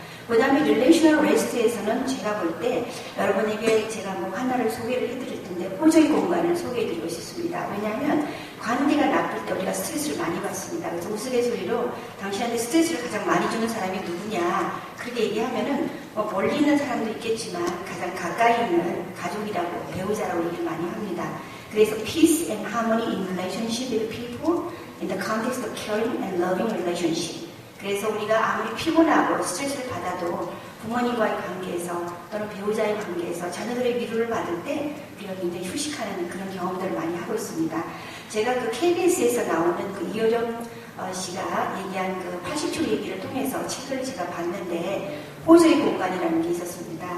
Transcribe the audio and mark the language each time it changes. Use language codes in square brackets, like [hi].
[ko] 그 다음에 릴레이셔널 레스트에서는 제가 볼 때 여러분에게 제가 뭐 하나를 소개를 해드릴 텐데 호저의 공간을 소개해드리고 싶습니다. 왜냐하면 관계가 나쁠 때 우리가 스트레스를 많이 받습니다. 그래서 우스갯소리로 당신한테 스트레스를 가장 많이 주는 사람이 누구냐 그렇게 얘기하면은 뭐 멀리 있는 사람도 있겠지만 가장 가까이 있는 가족이라고 배우자라고 얘기를 많이 합니다. 그래서 [en] peace and harmony in relationship with people in the context of caring and loving relationship. [ko] 그래서 우리가 아무리 피곤하고 스트레스를 받아도 부모님과의 관계에서 또는 배우자의 관계에서 자녀들의 위로를 받을 때 우리가 굉장히 휴식하는 그런 경험들을 많이 하고 있습니다. 제가 그 KBS에서 나오는 그 이효정 씨가 얘기한 그 80초 얘기를 통해서 책을 제가 봤는데 호저의 공간이라는 게 있었습니다.